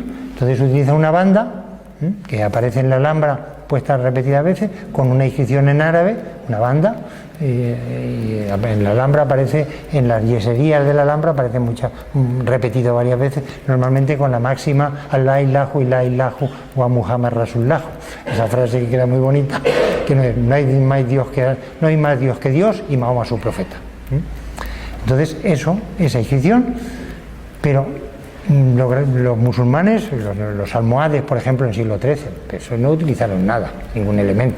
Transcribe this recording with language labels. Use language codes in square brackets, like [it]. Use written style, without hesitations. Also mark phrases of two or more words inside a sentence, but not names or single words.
[es] Entonces utilizan una banda que aparece en la Alhambra, puesta repetidas veces, con una inscripción en árabe, una banda, y en la Alhambra aparece, en las yeserías de la Alhambra aparece repetido varias veces, normalmente con la máxima [ar] الله إله إلا إله و محمد رسول الله. [es] Esa frase que queda muy bonita, que no hay más Dios que Dios y Mahoma su profeta. Entonces esa inscripción, pero los musulmanes, los almohades, por ejemplo, en el siglo XIII, eso no utilizaron nada, ningún elemento.